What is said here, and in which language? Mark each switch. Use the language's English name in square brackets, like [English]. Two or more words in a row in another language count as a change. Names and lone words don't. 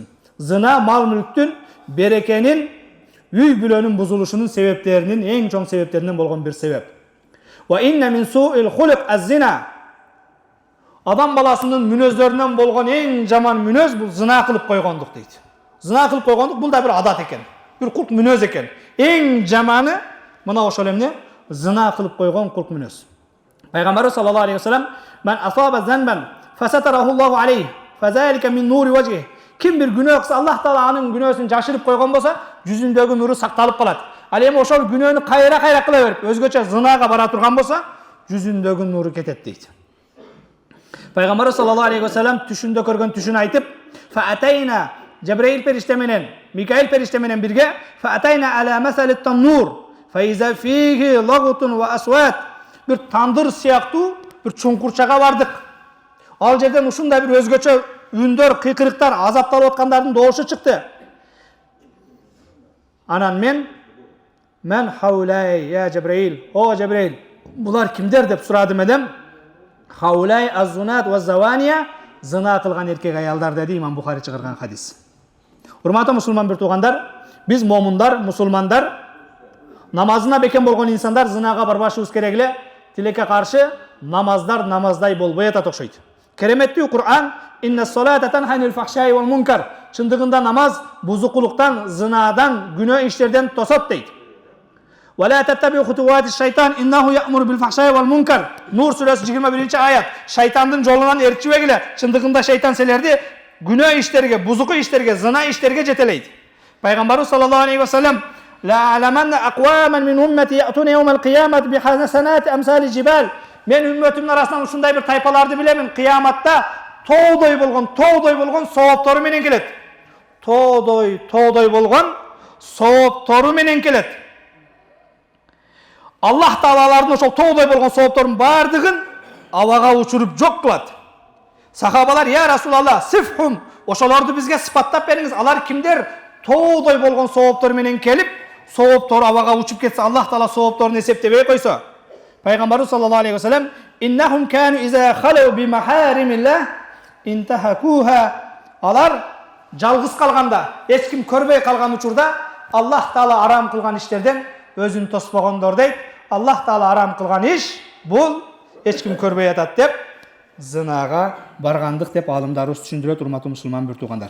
[Kyrgyz] Зына мал мүлктүн, берекенин, үй бүлөнүн бузулушунун себептеринин эң чоң себептеринен болгон бир себеп. [Arabic] وإن من سوء الخلق الزنا. [Kyrgyz] Адам баласынын мүнөздөрүнөн болгон эң жаман мүнөз бул зына кылып койгондук дейт. Зына кылып койгондук бул да бир адат экен. Бир кулк мүнөз экен. Эң жаманы мына ошол эмне? Зына кылып койгон кулк мүнөз. [Arabic] Пайгамбарыбыз صلى الله عليه وسلم: "من أصاب ذنبا فستره الله عليه فذلك من نور وجهه." [Kyrgyz] Ким бир күнөө кылса, Аллах таала анын күнөөсүн жашырып койгон болсо, жүзүндөгү нуру сакталып калат. Ал эми ошол күнөөнү кайра кыла берип, өзгөчө зынага бара турган болсо, жүзүндөгү нуру кетет дейт. Пайгамбарыбыз [Arabic] صلى الله عليه وسلم [Kyrgyz] түшүндө көргөн түшүн айтып, "Фаатайна Жабраил периште менен, Микаил периште менен бирге, [Arabic] فأتينا على مثل التنور, فإذا فيه لغط وأصوات." [Kyrgyz] Бир тандыр сыяктуу бир чуңкурчага бардык. Ал жерден ушундай бир өзгөчө үндөр, кыйкырыктар, азапталып аткандардын доошу чыкты. Анан мен [Arabic] هؤلاء يا جبريل, [Kyrgyz] о Жабраил, булар кимдер деп сурадым эдем. [Arabic] هؤلاء الزناة والزواني, [Kyrgyz] зына кылган эркек аялдар деди Имам Бухари чыгарган хадис. Урматтуу мусулман бир туугандар, биз момундар, мусулмандар, намазына бекем болгон инсандар зынага барбашыбыз керек эле. Тилекке каршы намаздар намаздай болбой атат окшойт. [Arabic] Кереметтүү Кур'ан إن الصلاة تنهى عن الفحشاء والمنكر. [Kyrgyz] Чындыгында намаз бузукулуктан, зынадан, күнөө иштерден тосот дейт. [Arabic] ولا تتبعوا خطوات الشيطان إنه يأمر بالفحشاء والمنكر. [Kyrgyz] Нур сүрөсү 21-аят. Шайтандын жолунан ээрчибегиле. Чындыгында шайтан силерди күнөө иштерге, бузуку иштерге, зына иштерге жетелейт. [Arabic] Пайгамбарыбыз صلى الله عليه وسلم: "لأعلمن أقواما من أمتي يأتون يوم القيامة بحسنات أمثال الجبال." [Kyrgyz] Мен үммөтүмдүн арасынан ушундай бир тайпаларды билемин. Кыяматта тоодой болгон сооптору менен келет. Тоодой болгон сооптору менен келет. Аллах таалалардын ошол тоодой болгон соопторунун бардыгын абага учуруп жок кылат. Сахабалар: [Arabic] "يا رسول الله صفهم, [Kyrgyz] ошолорду бизге сыпаттап бериңиз. Алар кимдер?" Тоодой болгон сооптор менен келип, сооптор абага учуп кетсе, Аллах таала соопторун эсептебей койсо. [Arabic] Пайгамбарыбыз صلى الله عليه وسلم: "إنهم كانوا إذا خلوا بمحارم الله انتهكوها." [Kyrgyz] Алар жалгыз калганда, эч ким көрбөй калган учурда Аллах таала арам кылган иштерден өзүн тоспогондор дейт. Аллах таала арам кылган иш бул эч ким көрбөй атат деп зынага баргандык деп алымдарыбыз түшүндүрөт, урматтуу мусулман бир туугандар.